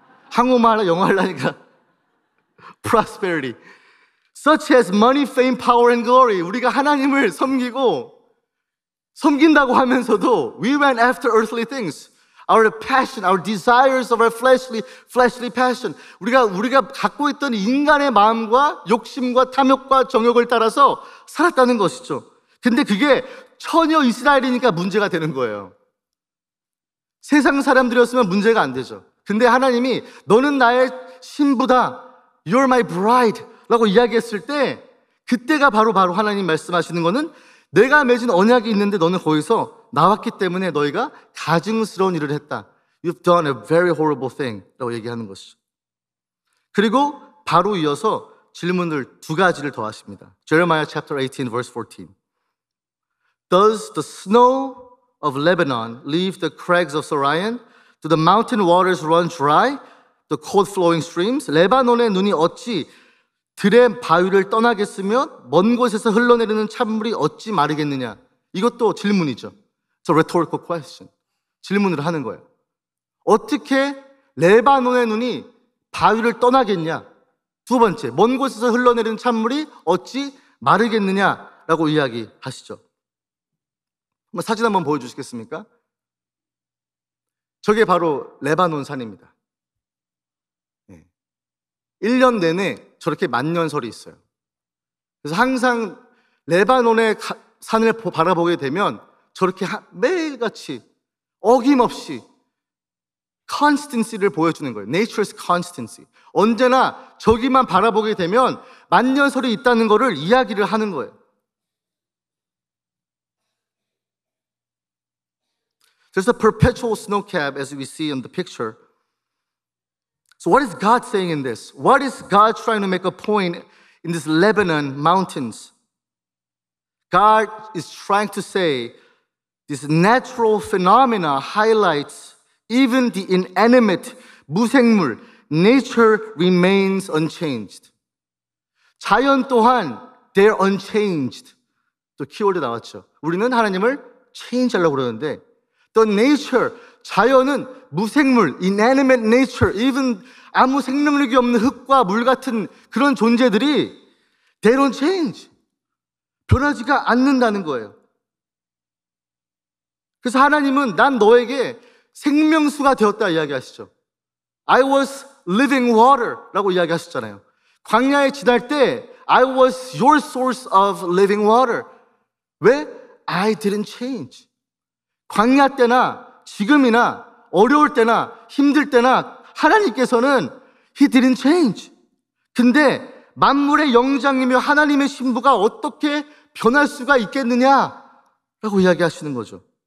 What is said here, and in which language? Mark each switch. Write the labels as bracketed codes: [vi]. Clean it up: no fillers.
[ko] 한국말 하려 영어 하려니까 prosperity. [en] Such as money, fame, power, and glory. [ko] 우리가 하나님을 섬긴다고 하면서도 [en] we went after earthly things. Our passion, our desires of our fleshly passion. [ko] 우리가 갖고 있던 인간의 마음과 욕심과 탐욕과 정욕을 따라서 살았다는 것이죠. 근데 그게 처녀 이스라엘이니까 문제가 되는 거예요. 세상 사람들이었으면 문제가 안 되죠. 근데 하나님이 너는 나의 신부다. [en] You're my bride. [ko] 라고 이야기했을 때 그때가 바로 하나님 말씀하시는 거는 내가 맺은 언약이 있는데 너는 거기서 나왔기 때문에 너희가 가증스러운 일을 했다. [en] You've done a very horrible thing. [ko] 라고 얘기하는 것이죠. 그리고 바로 이어서 질문을 두 가지를 더 하십니다. [en] Jeremiah chapter 18 verse 14. Does the snow of Lebanon leave the crags of Sorion? Do the mountain waters run dry? The cold flowing streams? [ko] 레바논의 눈이 어찌 들의 바위를 떠나겠으며 먼 곳에서 흘러내리는 찬물이 어찌 마르겠느냐? 이것도 질문이죠. [en] It's a rhetorical question. [ko] 질문을 하는 거예요. 어떻게 레바논의 눈이 바위를 떠나겠냐? 두 번째, 먼 곳에서 흘러내리는 찬물이 어찌 마르겠느냐라고 이야기하시죠. 사진 한번 보여주시겠습니까? 저게 바로 레바논 산입니다. 1년 내내 저렇게 만년설이 있어요. 그래서 항상 레바논의 산을 바라보게 되면 저렇게 매일같이 어김없이 constancy를 보여주는 거예요. Nature's constancy. 언제나 저기만 바라보게 되면 만년설이 있다는 것을 이야기를 하는 거예요. [en] There's a perpetual snow cap as we see in the picture. So what is God saying in this? What is God trying to make a point in these Lebanon mountains? God is trying to say this natural phenomena highlights even the inanimate, 무생물, nature remains unchanged. [ko] 자연 또한 [en] they're unchanged. [ko] 또 키워드 나왔죠. 우리는 하나님을 change 하려고 그러는데 the nature, 자연은 무생물, inanimate nature, even 아무 생명력이 없는 흙과 물 같은 그런 존재들이 [en] they don't change. [ko] 변하지가 않는다는 거예요. 그래서 하나님은 난 너에게 생명수가 되었다 이야기하시죠. [en] I was living water [ko] 라고 이야기하셨잖아요. 광야에 지날 때 [en] I was your source of living water. 왜? I didn't change. [ko] 광야 때나 지금이나 어려울 때나 힘들 때나 하나님께서는 [en] He didn't change. [ko] 근데 만물의 영장이며 하나님의 신부가 어떻게 변할 수가 있겠느냐라고 이야기하시는 거죠.